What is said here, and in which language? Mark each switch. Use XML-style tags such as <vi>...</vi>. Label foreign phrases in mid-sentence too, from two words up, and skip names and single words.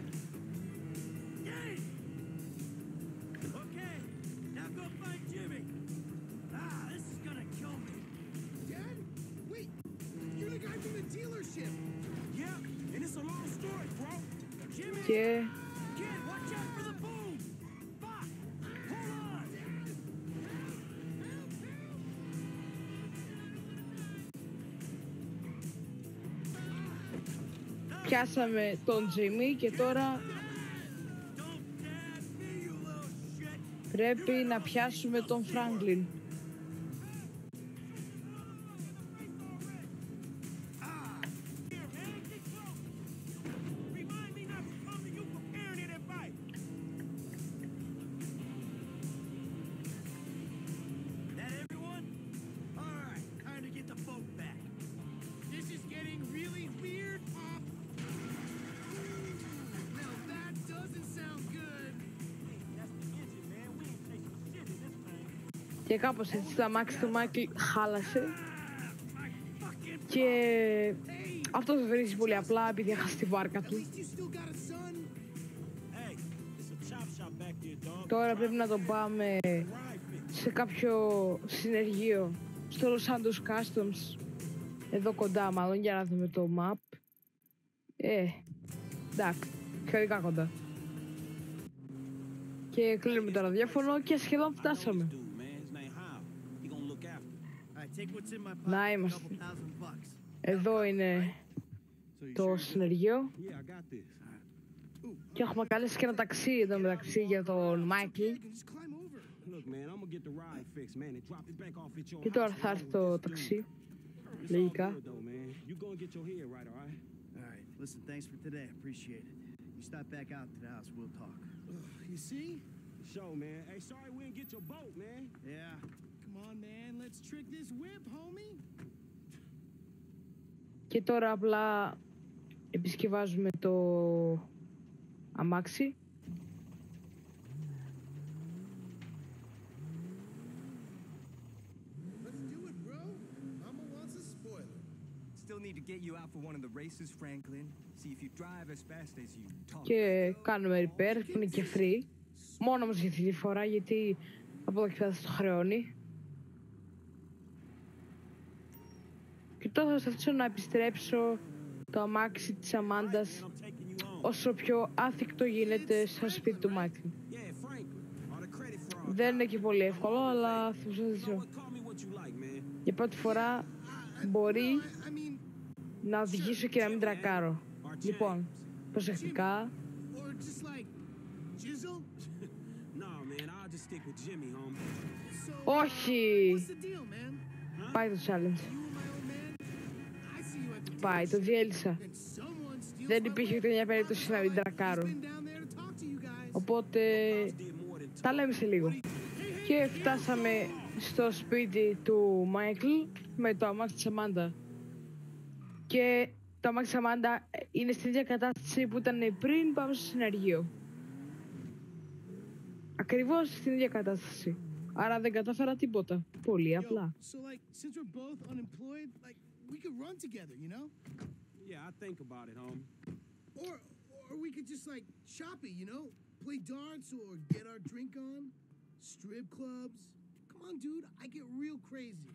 <en>Dad? Wait, you're the guy from the dealership. Yeah, and it's a long story, bro.</en> <el>Και</el> <en>Kid, watch out for the boom! Fuck! Hold on!</en> <el>πιάσαμε τον Τζίμι και τώρα πρέπει να πιάσουμε τον Φράγκλιν.</el> <en>That everyone? Alright, time to get the boat back. This is getting really weird, Pop. Now that doesn't sound good. That's the engine, man. We ain't taking shit in this thing.</en> <el>Και κάπως έτσι το αμάξι του Μάικλ χάλασε και αυτός βρίζει πολύ απλά επειδή έχασε τη βάρκα</el> <en>At</en> <el>του.</el> <en>least you still got a son. Hey, it's a chop shop back there, dog.</en> <el>Τώρα πρέπει να τον πάμε</el> <en>Ride fix.</en> <el>σε κάποιο συνεργείο στο Los Santos Customs, εδώ κοντά μάλλον, για να δούμε το map. Εντάξει, σχετικά κοντά. Και κλείνουμε το ραδιόφωνο και σχεδόν φτάσαμε.</el> <en>Dude, man, his name Hal. He gonna look after. Alright, take what's in my pocket.</en> <el>Να</el> <en>A</en> <el>είμαστε.</el> <en>couple $1,000.</en> <el>Εδώ είναι</el> <en>So you</en> <el>το συνεργείο</el> <en>Yeah, I got this.</en> <el>και έχουμε καλέσει και ένα ταξί εδώ μεταξύ για τον Μάικλ.</el> <en>You can just climb over. Look, man, I'm gonna get the ride fixed, man, and drop it back off at your</en> <el>Και τώρα θα έρθει το ταξί,</el> <en>It's all</en> <el>λογικά.</el> <en>good, though, man. You gonna get your head right, all right? Alright, listen, thanks for today. Appreciate it. You stop back out to the house, we'll talk. You see? Show, man. Hey, sorry we didn't get your boat, man. Yeah. Come on, man. Let's trick this whip, homie.</en> <el>Και τώρα απλά επισκευάζουμε το αμάξι.</el> <en>Let's do it, bro. Mama wants a spoiler. Still need to get you out for one of the races, Franklin. See if you drive as fast as you talk.</en> <el>Και κάνουμε repair που είναι και free. Μόνο όμως για αυτή τη φορά, γιατί από εδώ και πέρα θα το χρεώνει. Και τώρα θα προσπαθήσω να επιστρέψω το αμάξι της Αμάντας</el> <en>I'm taking you on.</en> <el>όσο πιο άθικτο γίνεται στο σπίτι του Μάικλ.</el> <en>Yeah, Franklin. All the credit for</en> <el>Δεν είναι και πολύ εύκολο, αλλά θα προσπαθήσω.</el> <en>Call me what you like, man.</en> <el>Για πρώτη φορά μπορεί</el> <en>I mean,</en> <el>να οδηγήσω και να μην τρακάρω. Λοιπόν, προσεκτικά.</el> <en>or just like Jizzle. Nah, man, I'll just stick with Jimmy, homie. So,</en> <el>Όχι!</el> <en>what's the deal, man?</en> <el>Πάει το challenge.</el> <en>You and my old man? I see you at the</en> <el>Πάει, το διέλυσα.</el> <en>and someone steals</en> <el>Δεν</el> <en>my</en> <el>υπήρχε</el> <en>boat.</en> <el>ούτε μια περίπτωση να μην τρακάρω.</el> <en>Been down there to talk to you guys.</en> <el>Οπότε</el> <en>Did more than</en> <el>τα λέμε σε λίγο. Και φτάσαμε στο σπίτι του Μάικλ με το αμάξι της Αμάντα. Και το αμάξι της Αμάντα είναι στην ίδια κατάσταση που ήταν πριν πάμε στο συνεργείο. Ακριβώς στην ίδια κατάσταση. Άρα δεν κατάφερα τίποτα. Πολύ απλά.</el> <en>So like, since we're both unemployed, like we could run together, you know? Yeah, I think about it, homie. Or we could just like shop it, you know? Play darts or get our drink on. Strip clubs. Come on, dude. I get real crazy.</en>